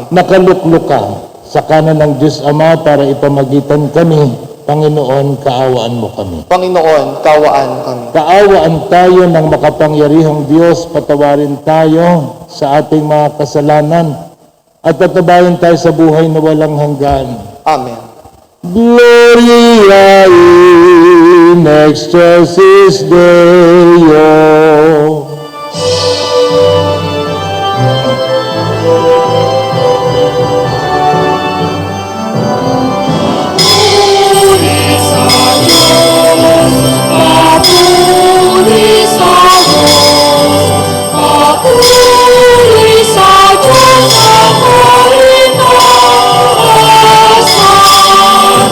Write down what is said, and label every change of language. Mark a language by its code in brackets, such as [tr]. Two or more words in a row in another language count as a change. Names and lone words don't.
[tl] Nakaluklok ka sa kanan ng Diyos Ama para ipamagitan kami, Panginoon, kaawaan mo kami. Panginoon, kaawaan kami. Kaawaan tayo ng makapangyarihang Diyos, patawarin tayo sa ating mga kasalanan at tatabayan tayo sa buhay na walang hanggan. Amen. [la] Gloria in excelsis Deo. [tl] Papuri sa Diyos, papuri sa Diyos ang kaligtasan.